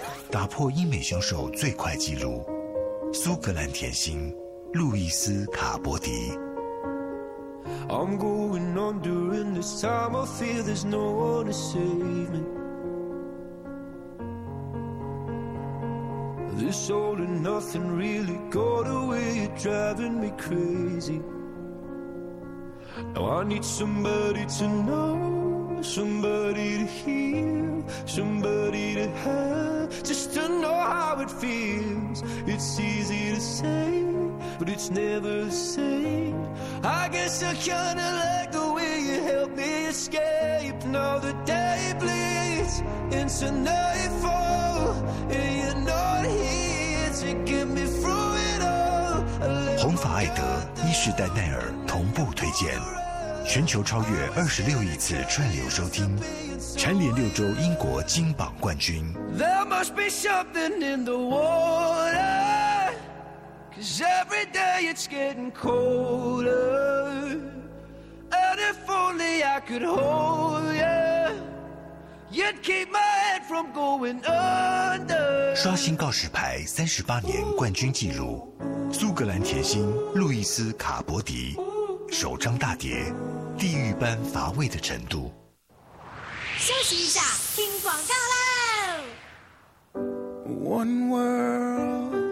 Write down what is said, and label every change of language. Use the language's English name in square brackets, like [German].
[Chinese] 打破英美凶手最快纪录，苏格兰甜心路易斯卡伯迪。 [English] I'm going under in this time. I fear there's no one to save me. This all or nothing really got away. You're driving me crazy. Now I need somebody to know, somebody to hear, somebody to have, just to know how it feels. It's easy to say, but it's never the same. I guess I kinda like the way you help me escape. Now the day bleeds into nightfall, and you're not here to get me through it all. [Chinese] 红发艾德、伊士丹奈尔同步推荐，全球超越26亿次串流收听，蝉联六周英国金榜冠军。 [English] There must be something in the water. Cause every day it's getting colder. And if only I could hold ya, you'd keep my head from going under. [Chinese] 刷新告示牌38年冠军纪录，苏格兰甜心路易斯卡伯迪，首张大碟，地狱般乏味的程度。休息一下，听广告啦。 [English] One world.